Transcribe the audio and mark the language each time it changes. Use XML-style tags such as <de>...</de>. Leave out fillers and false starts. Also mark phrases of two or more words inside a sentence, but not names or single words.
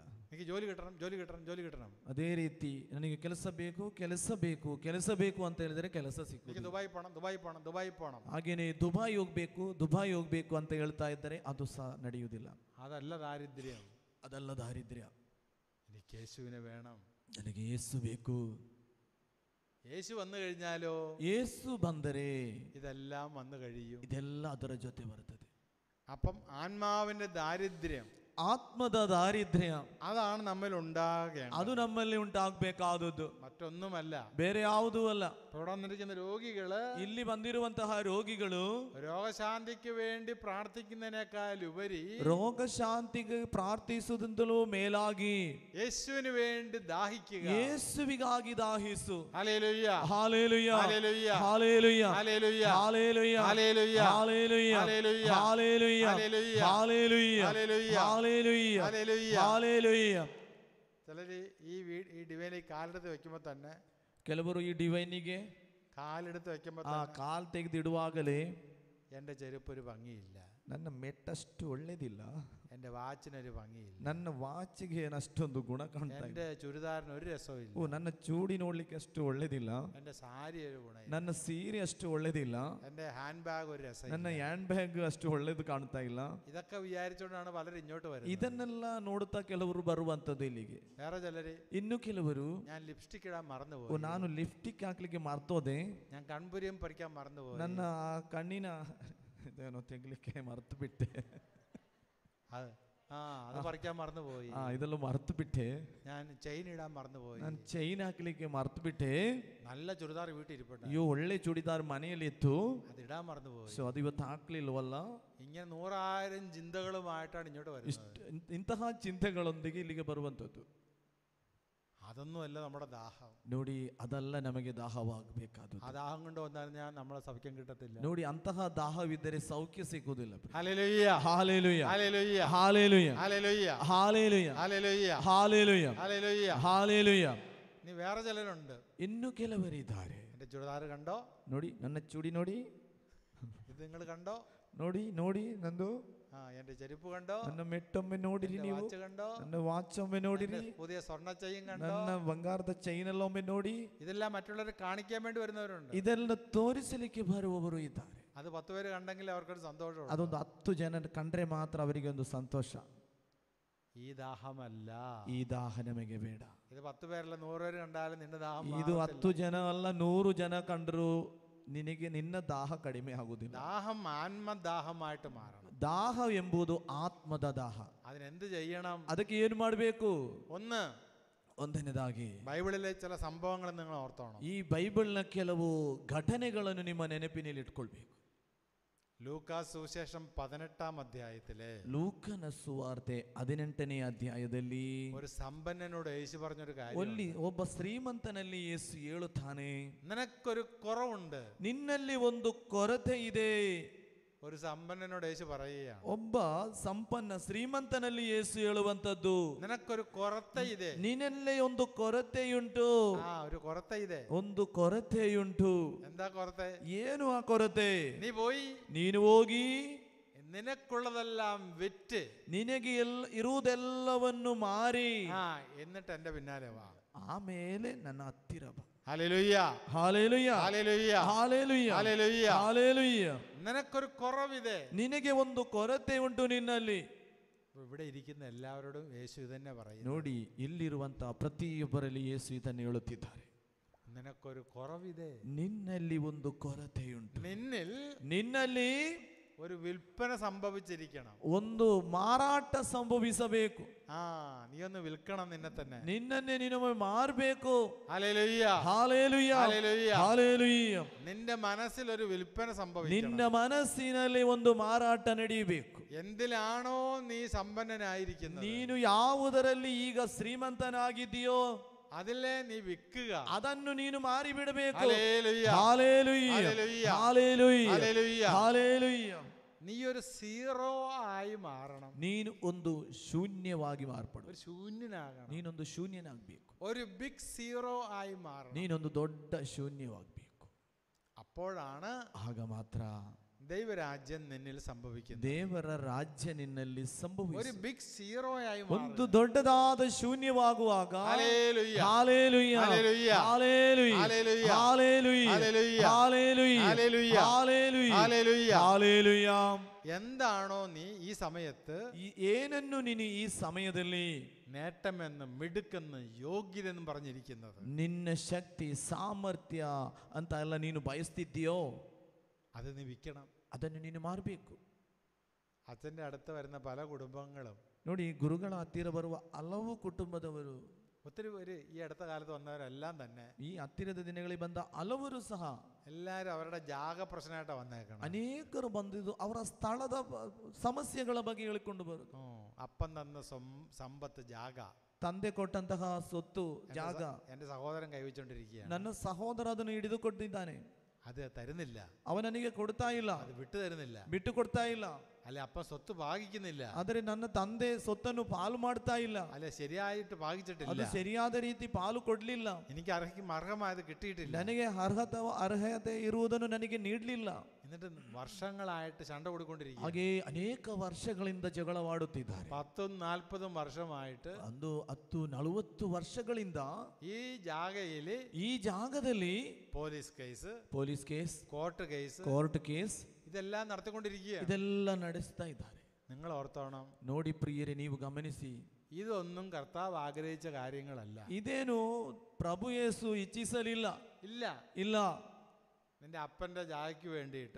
<ml>എനിക്ക് ജോലി കിട്ടണം, ജോലി കിട്ടണം, ജോಲಿ കിട്ടണം.</ml> <kn>ಅದೇ ರೀತಿ ನನಗೆ ಕೆಲಸ ಬೇಕು ಅಂತ ಹೇಳಿದ್ರೆ ಕೆಲಸ</kn> <ml>എനിക്ക്</ml> <kn>ಸಿಕ್ಕುವುದು.</kn> <ml>ദുബായ് പോകണം, ദുബായ് പോകണം, ദുബായ് പോകണം.</ml> <kn>ಹಾಗೇನೆ ದುಬಾಯ್ ಹೋಗ್ಬೇಕು ಅಂತ ಹೇಳ್ತಾ ಇದ್ದಾರೆ, ಅದು ಸಹ ನಡೆಯುವುದಿಲ್ಲ.</kn> <ml>അതല്ല ദാരിദ്ര്യം.</ml> <kn>ಅದಲ್ಲ ದಾರಿದ್ರ್ಯ.</kn> <ml>എനിക്ക് യേശുവിനെ വേണം.</ml> <kn>ನನಗೆ ಯೇಸು ಬೇಕು.</kn> <ml>യേശു വന്നു കഴിഞ്ഞാലോ</ml> <kn>ಯೇಸು ಬಂದರೆ</kn> <ml>ഇതെല്ലാം വന്നു കഴിയും.</ml> <kn>ಇದೆಲ್ಲ ಅದರ ಜೊತೆ ಬರ್ತದೆ.</kn> <ml>അപ്പം ആത്മാവിന്റെ ദാരിദ്ര്യം,</ml> <kn>ಆತ್ಮದ ದಾರಿದ್ರ್ಯ</kn> <ml>അതാണ് നമ്മിൽ ഉണ്ടാകേണ്ടത്.</ml> <kn>ಅದು ನಮ್ಮಲ್ಲಿ ಉಂಟಾಗಬೇಕಾದದ್ದು,</kn> <ml>മറ്റൊന്നുമല്ല.</ml> <kn>ಬೇರೆ ಯಾವುದೂ ಅಲ್ಲ.</kn> <ml>ഇവിടെ വന്നിരിക്കുന്ന രോഗികള്</ml> <kn>ಇಲ್ಲಿ ಬಂದಿರುವಂತಹ ರೋಗಿಗಳು</kn> <ml>രോഗശാന്തിക്ക് വേണ്ടി പ്രാർത്ഥിക്കുന്നതിനേക്കാൾ ഉപരി</ml> <kn>ರೋಗ ಶಾಂತಿಗೆ ಪ್ರಾರ್ಥಿಸುವುದಿಂದಲೂ ಮೇಲಾಗಿ</kn> <ml>യേശുവിന് വേണ്ടി ദാഹിക്കുക.</ml> <kn>ಯೇಸುವಿಗಾಗಿ ದಾಹಿಸು.</kn> <ml>ഹല്ലേലൂയ,</ml> <kn>ಹಾಲೆಲೂಯ,</kn> <ml>ഹല്ലേലൂയ,</ml> <kn>ಹಾಲೆಲೂಯ,</kn> <ml>ഹല്ലേലൂയ,</ml> <kn>ಹಾಲೆಲೂಯ,</kn> <ml>ഹല്ലേലൂയ,</ml> <kn>ಹಾಲೆಲೂಯ,</kn> <ml>ഹല്ലേലൂയ,</ml> <kn>ಹಾಲೆಲೂಯ,</kn> <ml>ഹല്ലേലൂയ,</ml> <kn>ಹಾಲೆಲೂಯ,</kn> <ml>ഹല്ലേലൂയ,</ml> <kn>ಹಾಲೆಲೂയ,</kn> <ml>ഹല്ലേലൂയ.</ml> <kn>ಹಾಲೆಲൂയ.</kn> <ml>ചിലര് ഈ ഡിവൈനിൽ കാലെടുത്ത് വെക്കുമ്പോ തന്നെ</ml> <kn>ಕೆಲವರು ಈ ಡಿವೈನಿಗೆ</kn> <ml>കാലെടുത്ത് വെക്കുമ്പോ</ml> <kn>ಆ ಕಾಲ್ ತೆಗೆದಿಡುವಾಗಲೇ</kn> <ml>എന്റെ ചെരുപ്പ് ഒരു ഭംഗിയില്ല,</ml> <kn>ನನ್ನ ಮೆಟ್ಟಷ್ಟು ಒಳ್ಳೇದಿಲ್ಲ,</kn> <ml>എന്റെ വാച്ചിനൊരു ഭംഗിയില്ല,</ml> <kn>ನನ್ನ ವಾಚಿಗೆ ಏನಷ್ಟೊಂದು ಗುಣ ಕಾಣ್ತಾ</kn> <ml>എന്റെ</ml> <kn>ಇಲ್ಲ,</kn> <ml>ചുരിദാറിന് ഒരു രസവും ಓ ഇല്ല,</ml> <kn>ನನ್ನ ಚೂಡಿ ನೋಡ್ಲಿಕ್ಕೆ ಅಷ್ಟು ಒಳ್ಳೇದಿಲ್ಲ,</kn> <ml>എന്റെ സാരി ഒരു ഗുണമില്ല,</ml> <kn>ನನ್ನ ಸೀರೆ ಅಷ್ಟು ಒಳ್ಳೇದಿಲ್ಲ,</kn> <ml>എന്റെ</ml> <en>hand bag</en> <ml>ഒരു രസം,</ml> <kn>ನನ್ನ</kn> <en>hand bag</en> <kn>ಅಷ್ಟು ಒಳ್ಳೇದು ಕಾಣ್ತಾ ಇಲ್ಲ.</kn> <ml>ഇതൊക്കെ വിചാരിച്ചുകൊണ്ടാണ് പലരും ഇങ്ങോട്ട് വരുന്നത്.</ml> <kn>ಇದನ್ನೆಲ್ಲ ನೋಡುತ್ತಾ ಕೆಲವರು ಬರುವಂತದ್ದು ಇಲ್ಲಿಗೆ.</kn> <ml>വേറെ ചിലര്</ml> <kn>ಇನ್ನು ಕೆಲವರು</kn> <ml>ഞാൻ ലിപ്സ്റ്റിക് ഇടാൻ ಓ മറന്നുപോയി,</ml> <kn>ನಾನು ಲಿಫ್ಟಿಕ್ ಹಾಕ್ಲಿಕ್ಕೆ ಮರ್ತೋದೆ,</kn> <ml>ഞാൻ കൺപുരിയും പറിക്കാൻ മറന്നുപോയി,</ml> <kn>ನನ್ನ ಆ ಕಣ್ಣಿನ ಇದೇನೋ ತೆಗ್ಲಿಕ್ಕೆ ಮರ್ತು ಬಿಟ್ಟೆ,</kn> <ml>അത് പറിക്കാൻ മറന്നുപോയി,</ml> <kn>ಇದೆಲ್ಲ ಮರ್ತು ಬಿಟ್ಟೆ,</kn> <ml>ഞാൻ ചെയിൻ ഇടാൻ മറന്നുപോയി,</ml> <kn>ನಾನು ಚೈನ್ ಹಾಕ್ಲಿಕ್ಕೆ ಮರ್ತು ಬಿಟ್ಟೆ,</kn> <ml>നല്ല ചുരിദാർ വീട്ടിൽ ഇരിപ്പുണ്ട്,</ml> <kn>ಅಯ್ಯೋ ಒಳ್ಳೆ ಚೂಡಿದಾರ್ ಮನೆಯಲ್ಲಿ ಇತ್ತು,</kn> <ml>അത് ഇടാൻ മറന്നുപോയി.</ml> <kn>ಸೊ ಅದು ಇವತ್ತು ಹಾಕ್ಲಿಲ್ವಲ್ಲ.</kn> <ml>ഇങ്ങനെ 100,000 ചിന്തകളുമായിട്ടാണ് ഇങ്ങോട്ട് വരുന്നത്.</ml> <kn>ಇಂತಹ ಚಿಂತೆಗಳೊಂದಿಗೆ ಇಲ್ಲಿಗೆ ಬರುವಂಥದ್ದು.</kn> <ml>അതൊന്നുമല്ല നമ്മുടെ ദാഹം.</ml> <kn>ನೋಡಿ, ಅದಲ್ಲ ನಮಗೆ ದಾಹವಾಗಬೇಕಾದದ್ದು.</kn> <ml>ആ ദാഹം കൊണ്ട് വന്നാൽ ഞാൻ നമ്മളെ സൗഖ്യം കിട്ടത്തില്ല.</ml> <kn>ನೋಡಿ, ಅಂತಹ ದಾಹವಿದ್ದರೆ ಸೌಖ್ಯ ಸಿಗುವುದಿಲ್ಲ.</kn> <ml>ഹല്ലേലൂയ,</ml> <kn>ಹಾಲೆಲೂಯ,</kn> <ml>ഹല്ലേലൂയ,</ml> <kn>ಹಾಲೆಲೂಯ,</kn> <ml>ഹല്ലേലൂയ,</ml> <kn>ಹಾಲೆಲೂಯ,</kn> <ml>ഹല്ലേലൂയ,</ml> <kn>ಹಾಲೆಲೂಯ,</kn> <ml>ഹല്ലേലൂയ.</ml> <kn>ಹಾಲೆಲೂಯ.</kn> <ml>ഇനി വേറെ ചിലരുണ്ട്.</ml> <kn>ಇನ್ನು ಕೆಲವರಿದ್ದಾರೆ.</kn> <ml>എന്റെ ചുരിദാർ കണ്ടോ?</ml> <kn>ನೋಡಿ, ನನ್ನ ಚೂಡಿ ನೋಡಿ,</kn> <ml>ഇത് നിങ്ങൾ കണ്ടോ?</ml> <kn>ನೋಡಿ ನೋಡಿ ನಂದು</kn> <ml>എന്റെ ചെരുപ്പ് കണ്ടോ?</ml> <kn>ನನ್ನ ಮೆಟ್ಟೊಮ್ಮೆ ನೋಡಿರಿ,</kn> <ml>എന്റെ</ml> <kn>ನೀವು</kn> <ml>വാച്ച് കണ്ടോ?</ml> <kn>ನನ್ನ ವಾಚ್ ಒಮ್ಮೆ ನೋಡಿರಿ,</kn> <ml>എന്റെ പുതിയ സ്വർണ്ണ ചെയിൻ കണ്ടോ?</ml> <kn>ನನ್ನ ಬಂಗಾರದ ಚೈನ್ ಎಲ್ಲ ಒಮ್ಮೆ ನೋಡಿ.</kn> <ml>ഇതെല്ലാം മറ്റുള്ളവരെ കാണിക്കാൻ വേണ്ടി വരുന്നവരുണ്ട്.</ml> <kn>ಇದೆಲ್ಲ ತೋರಿಸಲಿಕ್ಕೆ ಬರುವವರು ಇದ್ದಾರೆ.</kn> <ml>അത് 10 പേര് കണ്ടെങ്കിൽ അവർക്കൊരു സന്തോഷമുണ്ട്.</ml> <kn>ಅದೊಂದು 10 ಜನ ಕಂಡ್ರೆ ಮಾತ್ರ ಅವರಿಗೆ ಒಂದು ಸಂತೋಷ.</kn> <ml>ഈ ദാഹമല്ല,</ml> <kn>ಈ ದಾಹ ನಮಗೆ ಬೇಡ.</kn> <ml>ഇത് 10 പേരല്ല 100 പേര് കണ്ടാലും നിന്റെ ദാഹം</ml> <kn>ಇದು 10 ಜನ ಅಲ್ಲ 100 ಜನ ಕಂಡ್ರು ನಿನಗೆ ನಿನ್ನ ದಾಹ ಕಡಿಮೆ ಆಗುವುದಿಲ್ಲ.</kn> <ml>ദാഹം ആത്മദാഹമായിട്ട് മാറണം.</ml> <kn>ದಾಹ ಎಂಬುದು ಆತ್ಮದ ದಾಹ.</kn> <ml>അതിനെന്ത് ചെയ്യണം?</ml> <kn>ಅದಕ್ಕೆ ಏನು ಮಾಡಬೇಕು?</kn> <ml>ഒന്ന്,</ml> <kn>ಒಂದನೇದಾಗಿ</kn> <ml>ബൈബിളിലെ ചില സംഭവങ്ങൾ നിങ്ങൾ ഓർത്തോണം.</ml> <kn>ಈ ಬೈಬಲ್ನ ಕೆಲವು ಘಟನೆಗಳನ್ನು ನಿಮ್ಮ ನೆನಪಿನಲ್ಲಿ ಇಟ್ಕೊಳ್ಬೇಕು.</kn> <ml>ലൂക്കാസ് സുവിശേഷം 18-ാം അധ്യായത്തിലെ</ml> <kn>ಲೂಕನ ಸುವಾರ್ತೆ 18ನೇ ಅಧ್ಯಾಯದಲ್ಲಿ</kn> <ml>ഒരു സമ്പന്നനോട് യേശു പറഞ്ഞൊരു കാര്യം,</ml> <kn>ಅಲ್ಲಿ ಒಬ್ಬ ಶ್ರೀಮಂತನಲ್ಲಿ ಯೇಸು ಹೇಳುತ್ತಾನೆ,</kn> <ml>നിനക്കൊരു കുറവുണ്ട്.</ml> <kn>ನಿನ್ನಲ್ಲಿ ಒಂದು ಕೊರತೆ ಇದೆ.</kn> <ml>ഒരു സമ്പന്നനോട് യേശു പറയുകയാണ്,</ml> <kn>ಒಬ್ಬ ಸಂಪನ್ನ ಶ್ರೀಮಂತನಲ್ಲಿ ಯೇಸು ಹೇಳುವಂತದ್ದು,</kn> <ml>നിനക്കൊരു കൊറത്ത ಇದೆ.</ml> <kn>ನಿನ್ನಲ್ಲಿ ಒಂದು ಕೊರತೆಯುಂಟು.</kn> <ml>ഒരു കൊറത്ത ಇದೆ.</ml> <kn>ಒಂದು ಕೊರತೆಯುಂಟು.</kn> <ml>എന്താ കൊറത്ത?</ml> <kn>ಏನು ಆ ಕೊರತೆ?</kn> <ml>നീ പോയി</ml> <kn>ನೀನು ಹೋಗಿ</kn> <ml>നിനക്കുള്ളതെല്ലാം വിറ്റ്</ml> <kn>ನಿನಗೆ ಇರುವುದೆಲ್ಲವನ್ನು ಮಾರಿ</kn> <ml>എന്നിട്ട് എന്റെ പിന്നാലെ വാ,</ml> <kn>ಆಮೇಲೆ ನನ್ನ ಹತ್ತಿರ ಬಾ.</kn> <ml>ഹല്ലേലൂയ,</ml> <kn>ಹಾಲೆಲೂಯ,</kn> <ml>ഹല്ലേലൂയ,</ml> <kn>ಹಾಲೆಲೂಯ,</kn> <ml>ഹല്ലേലൂയ.</ml> <kn>ಹಾಲೆಲೂಯ.</kn> <ml>നിനക്കൊരു കുറവിದೆ.</ml> <kn>ನಿನಗೆ ಒಂದು ಕೊರತೆ ಉಂಟು ನಿನ್ನಲ್ಲಿ.</kn> <ml>ഇവിടെ ഇരിക്കുന്ന എല്ലാവരോടും യേശു ഇതന്നെ പറയും.</ml> <kn>ನೋಡಿ, ಇಲ್ಲಿರುವಂತಹ ಪ್ರತಿಯೊಬ್ಬರಲ್ಲಿ ಯೇಸು ಇದನ್ನು ಹೇಳುತ್ತಿದ್ದಾರೆ.</kn> <ml>നിനക്കൊരു കുറവിದೆ.</ml> <kn>ನಿನ್ನಲ್ಲಿ ಒಂದು ಕೊರತೆಯುಂಟು. നിನ್ನಲ್ಲಿ</kn> <ml>ഒരു വിൽപ്പന സംഭവിച്ചിരിക്കണം.</ml> <kn>ಒಂದು ಮಾರಾಟ ಸಂಭವಿಸಬೇಕು.</kn> <ml>നീ ഒന്ന് വിൽക്കണം നിന്നെ തന്നെ.</ml> <kn>ನಿನ್ನನ್ನೇ ನೀನು ಮಾರಬೇಕು.</kn> <ml>ഹല്ലേലൂയ, ഹല്ലേലൂയ, ഹല്ലേലൂയ, ഹല്ലേലൂയ. നിന്റെ മനസ്സിൽ ഒരു വിൽപ്പന സംഭവിക്കണം. ನಿನ್ನ ಮನಸ್ಸಿನಲ್ಲಿ ಒಂದು ಮಾರಾಟ ನಡೆಯಬೇಕು. എന്തിലാണോ നീ സമ്പന്നനായിരിക്കുന്നത്, ನೀನು ಯಾವುದರಲ್ಲಿ ಈಗ ಶ್ರೀಮಂತನಾಗಿದೆಯೋ അതിലെ നീ വിൽക്കുക, ಅದನ್ನು ನೀನು ಮಾರಿ ಬಿಡಬೇಕು. ഹല്ലേലൂയ, ഹല്ലേലൂയ, ഹല്ലേലൂയ, ഹല്ലേലൂയ, ഹല്ലേലൂയ. ഹല്ലേലൂയ. നീ ഒരു സീറോ ആയി മാറണം.</ml> <kn>ನೀನು ಒಂದು ಶೂನ್ಯವಾಗಿ ಮಾರ್ಪಡು.</kn> <ml>ഒരു ശൂന്യനാകണം.</ml> <kn>ನೀನೊಂದು ಶೂನ್ಯನಾಗಬೇಕು.</kn> <ml>ഒരു</ml> <en>big zero</en> <ml>ആയി മാറണം.</ml> <kn>ನೀನೊಂದು ದೊಡ್ಡ ಶೂನ್ಯವಾಗಬೇಕು.</kn> <ml>അപ്പോഴാണ്</ml> <kn>ಆಗ ಮಾತ್ರ</kn> <ml>ദൈവരാജ്യം നിന്നിൽ സംഭവിക്കുന്നത്.</ml> <kn>ದೇವರ ರಾಜ್ಯ ನಿನ್ನಲ್ಲಿ</kn> <ml>ഒരു</ml> <kn>ಸಂಭವಿಸುತ್ತದೆ.</kn> <en>big zero</en> <ml>ആയി</ml> <kn>ಒಂದು ದೊಡ್ಡದಾದ ಶೂನ್ಯವಾಗುವಾಗ</kn> <ml>ഹല്ലേലൂയ, ഹല്ലേലൂയ, ഹല്ലേലൂയ, ഹല്ಲೇಲೂയ, ഹല്ലേലൂയ, ഹല്ലേലൂയ, ഹല്ലേലൂയ, ഹല്ലേലൂയ, ഹല്ലേലൂയ, ഹല്ലേലൂയ, ഹല്ലേലൂയ. ഹല്ലേലൂയ. എന്താണോ നീ ഈ സമയത്ത്</ml> <kn>ಏನನ್ನು ನೀನು ಈ ಸಮಯದಲ್ಲಿ</kn> <ml>നേട്ടമെന്ന് മിടുക്കെന്ന് യോഗ്യതെന്നും പറഞ്ഞിരിക്കുന്നത്,</ml> <kn>ನಿನ್ನ ಶಕ್ತಿ ಸಾಮರ್ಥ್ಯ ಅಂತ ಎಲ್ಲ ನೀನು ಬಯಸ್ತಿದ್ದೀಯೋ</kn> <ml>അത് നീ വിൽക്കണം.</ml> <kn>ಅದನ್ನು ನೀನು ಮಾರಬೇಕು.</kn> <ml>അച്ഛൻ്റെ അടുത്ത് വരുന്ന പല കുടുംബങ്ങളും</ml> <kn>ನೋಡಿ, ಗುರುಗಳ ಹತ್ತಿರ ಬರುವ ಹಲವು ಕುಟುಂಬದವರು,</kn> <ml>ഒത്തിരി പേര് ഈ അടുത്ത കാലത്ത് വന്നവരെല്ലാം തന്നെ,</ml> <kn>ಈ ಹತ್ತಿರದ ದಿನಗಳಿಗೆ ಬಂದ ಹಲವರು ಸಹ</kn> <ml>എല്ലാവരും അവരുടെ ജാഗ പ്രശ്നമായിട്ടാണ് വന്നേക്കണം.</ml> <kn>ಅನೇಕರು ಬಂದಿದ್ದು ಅವರ ಸ್ಥಳದ ಸಮಸ್ಯೆಗಳ ಬಗ್ಗೆ ಹೇಳಿಕೊಂಡು ಬರುವುದು.</kn> <ml>അപ്പൻ തന്ന സമ്പത്ത് ജാഗ,</ml> <kn>ತಂದೆ ಕೊಟ್ಟಂತಹ ಸೊತ್ತು ಜಾಗ</kn> <ml>എൻ്റെ സഹോദരൻ കൈവച്ചുകൊണ്ടിരിക്കുകയാണ്.</ml> <kn>ನನ್ನ ಸಹೋದರ ಅದನ್ನು ಹಿಡಿದುಕೊಟ್ಟಿದ್ದಾನೆ.</kn> <ml>അത് തരുന്നില്ല,</ml> <kn>ಅವನು ನನಗೆ ಕೊಡ್ತಾ ಇಲ್ಲ,</kn> <ml>അത് വിട്ടു തരുന്നില്ല,</ml> <kn>ಬಿಟ್ಟು ಕೊಡ್ತಾ ಇಲ್ಲ.</kn> <ml>അല്ലെ അപ്പൻ സ്വത്ത് ഭാഗിക്കുന്നില്ല,</ml> <kn>ಆದರೆ ನನ್ನ ತಂದೆ ಸೊತ್ತನ್ನು ಪಾಲು ಮಾಡ್ತಾ ಇಲ್ಲ,</kn> <ml>അല്ലെ ശരിയായിട്ട്</ml> <kn>ಅದು</kn> <ml>ഭാഗിച്ചിട്ടില്ല,</ml> <kn>ಸರಿಯಾದ ರೀತಿ ಪಾಲು ಕೊಡ್ಲಿಲ್ಲ,</kn> <ml>എനിക്ക് അർഹമായത് കിട്ടിയിട്ടില്ല,</ml> <kn>ನನಗೆ ಅರ್ಹತೆ ಇರುವುದನ್ನು ನನಗೆ ನೀಡಲಿಲ್ಲ.</kn> <ml>എന്നിട്ട് വർഷങ്ങളായിട്ട് ചണ്ട കൊടുക്കൊണ്ടിരിക്കുക.</ml> <kn>ಹಾಗೆ ಅನೇಕ ವರ್ಷಗಳಿಂದ ಜಗಳವಾಡುತ್ತಿದ್ದಾರೆ.</kn> <ml>10-40 വർഷമായിട്ട്</ml> <kn>ಒಂದು 10-40 ವರ್ಷಗಳಿಂದ</kn> <ml>ഈ ജാഗയിൽ</ml> <kn>ಈ ಜಾಗದಲ್ಲಿ</kn> <en>police case, police case,</en> <ml>കോർട്ട്</ml> <kn>ಕೇಸ್</kn> <ml>ഇതെല്ലാം നടത്തിക്കൊണ്ടിരിക്കുക.</ml> <kn>ಇದೆಲ್ಲ ನಡೆಸ್ತಾ ಇದ್ದಾರೆ.</kn> <ml>നിങ്ങൾ ഓർത്തോണം,</ml> <kn>ನೋಡಿ ಪ್ರಿಯರೇ, ನೀವು ಗಮನಿಸಿ,</kn> <ml>ഇതൊന്നും കർത്താവ് ആഗ്രഹിച്ച കാര്യങ്ങളല്ല.</ml> <kn>ಇದೇನು ಪ್ರಭು ಯೇಸು ಇಚ್ಛಿಸಲಿಲ್ಲ.</kn> <ml>ഇല്ല,</ml> <kn>ಇಲ್ಲ,</kn> <ml>നിന്റെ അപ്പന്റെ ജാഗയ്ക്ക് വേണ്ടിയിട്ട്,</ml>